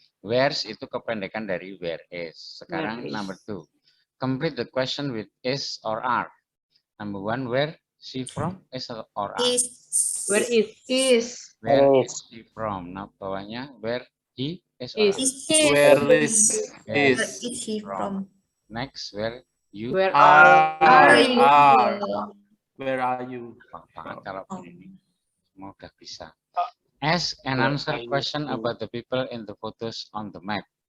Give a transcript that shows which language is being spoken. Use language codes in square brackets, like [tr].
[id] Where's itu kependekan dari [en] where is. [id] Sekarang [en] Where is. number 2. Complete the question with is or are. Number 1, where she from? Is or are. Where is? Where is she from? [id] Nah, bawahnya [en] where he is or Is. are. Where is Where is he from? Next, where You Where Are you? Where are you? [id] Banget kalau ini semua udah bisa. [en] Ask and answer question about the people in the photos on the map.